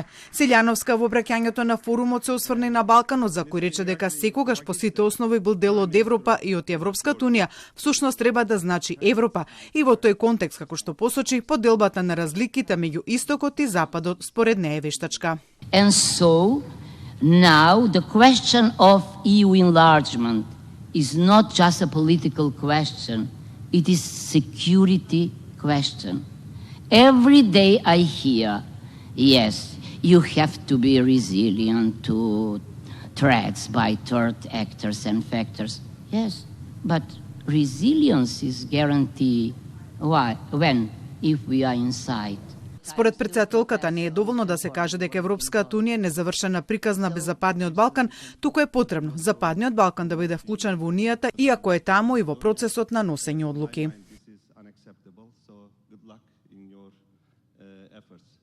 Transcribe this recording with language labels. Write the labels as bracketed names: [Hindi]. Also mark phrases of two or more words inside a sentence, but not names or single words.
[Macedonian] Силјановска во обраќањето на форумот се осврне на Балканот, за кој рече дека секогаш по сите основи бил дел од Европа и од Европската унија, всушност треба да значи Европа. И во тој контекст, како што посочи, поделбата на разликите меѓу Истокот и Западот според неа е вештачка. [English] And so, now the question of EU enlargement is not just a political question, it is security question. Every day I hear, yes, you have to be resilient to threats by third actors and factors. Yes, but resilience is guaranteed when? If we are inside. [Macedonian] Според претседателката не е доволно да се каже дека Европската унија е незавршена приказна без Западниот Балкан, туку е потребно Западниот Балкан да биде вклучен во унијата, иако е таму и во процесот на носење одлуки.